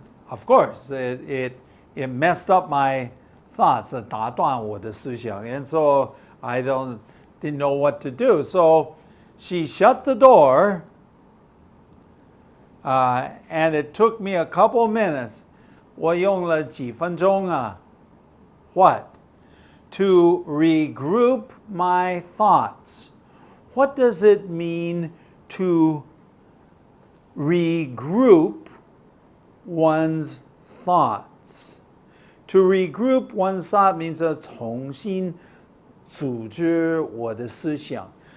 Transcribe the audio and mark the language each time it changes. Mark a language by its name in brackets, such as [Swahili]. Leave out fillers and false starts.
[English] Of course, it messed up my thoughts, [Chinese] 打断我的思想, [English] and so I didn't know what to do. So she shut the door, and it took me a couple minutes. [Chinese] 我用了几分钟啊 [English] What? To regroup my thoughts. What does it mean to regroup one's thoughts? To regroup one's thought means [Chinese] 重新组织我的思想.